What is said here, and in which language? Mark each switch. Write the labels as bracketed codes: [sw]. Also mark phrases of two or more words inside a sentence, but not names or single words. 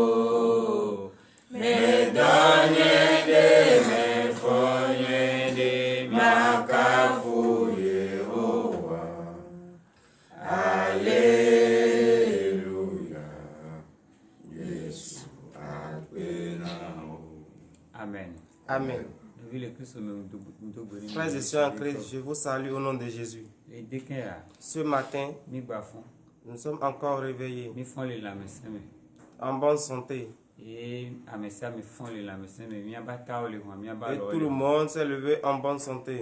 [ee] Me donye de me fonye de makafu Yehowa. Alleluia. Yesu akpena o. Amen. Amen. [fr] Frères et sœurs en Christ, je vous salue au nom de Jésus. Ce matin, nous sommes encore réveillés en bonne santé. Et tout le monde s'est levé en bonne santé.